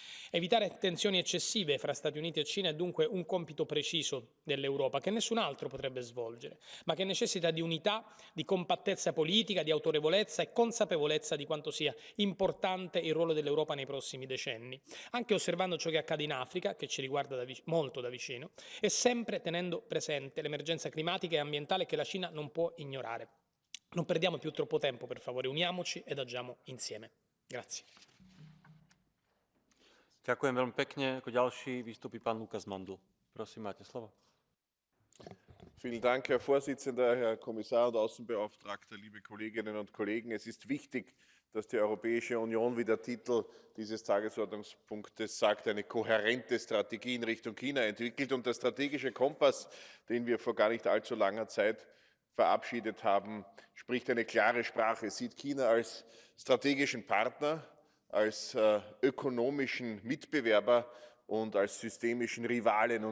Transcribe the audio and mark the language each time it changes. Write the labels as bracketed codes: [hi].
[it] Evitare tensioni eccessive fra Stati Uniti e Cina è dunque un compito preciso dell'Europa che nessun altro potrebbe svolgere, ma che necessita di unità, di compattezza politica, di autorevolezza e consapevolezza di quanto sia importante il ruolo dell'Europa nei prossimi decenni, anche osservando ciò che accade in Africa, che ci riguarda molto da vicino, e sempre tenendo presente l'emergenza climatica e ambientale che la Cina non può ignorare. Non perdiamo più troppo tempo, per favore, uniamoci ed agiamo insieme. Grazie. [sk] Ďakujem veľmi pekne. Ako ďalší vystúpi pán Lukas Mandl. Prosím, máte slovo. [de] Vielen Dank, Herr Vorsitzender, Herr Kommissar und Außenbeauftragter, liebe Kolleginnen und Kollegen. Es ist wichtig, dass die Europäische Union, wie der Titel dieses Tagesordnungspunktes sagt, eine kohärente Strategie in Richtung China entwickelt. Und der strategische Kompass, den wir vor gar nicht allzu langer Zeit verabschiedet haben, spricht eine klare Sprache, sieht China als strategischen Partner, als ökonomischen Mitbewerber und als systemischen Rivalen.